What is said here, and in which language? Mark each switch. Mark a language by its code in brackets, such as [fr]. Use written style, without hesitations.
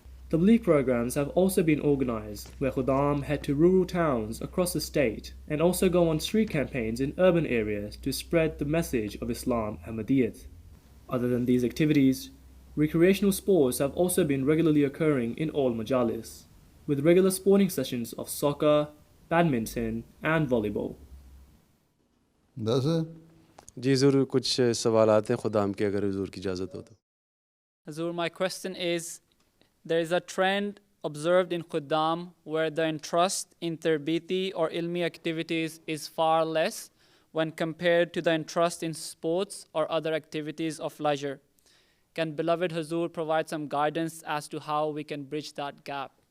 [en] Tabligh programs have also been organized where Khuddam head to rural towns across the state and also go on street campaigns in urban areas to spread the message of Islam and Ahmadiyyat. Other than these activities, recreational sports have also been regularly occurring in all majalis, with regular sporting sessions of soccer, badminton and volleyball. That's it. [hi] जी ज़रूर कुछ सवालात हैं खुदाम के अगर हुजूर की इजाज़त हो तो. [en] Hazur, my question is, there is a trend observed in Khuddam where the interest in tarbiti or ilmi activities is far less when compared to the interest in sports or other activities of leisure. Can beloved Huzoor provide some guidance as to how we can bridge that gap?